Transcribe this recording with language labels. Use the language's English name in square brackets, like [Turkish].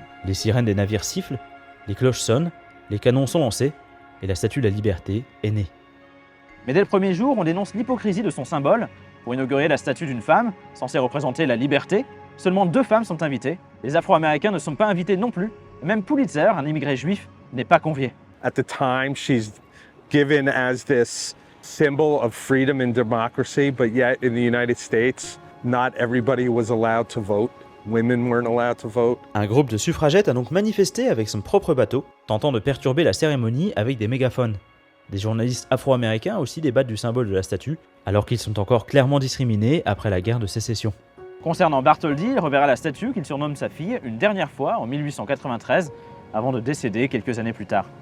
[French] Les sirènes des navires sifflent, les cloches sonnent, les canons sont lancés, et la statue de la liberté est née. Mais dès le premier jour, on dénonce l'hypocrisie de son symbole. Pour inaugurer la statue d'une femme, censée représenter la liberté, seulement 2 femmes sont invitées. Les Afro-Américains ne sont pas invités non plus. Même Pulitzer, un immigré juif, n'est pas convié. [English] At the time, she's given as this symbol of freedom and democracy, but yet in the United States, not everybody was allowed to vote. Women weren't allowed to vote. [French] Un groupe de suffragettes a donc manifesté avec son propre bateau, tentant de perturber la cérémonie avec des mégaphones. Des journalistes afro-américains aussi débattent du symbole de la statue, alors qu'ils sont encore clairement discriminés après la guerre de sécession. Concernant Bartholdi, il reverra la statue qu'il surnomme sa fille une dernière fois en 1893, avant de décéder quelques années plus tard.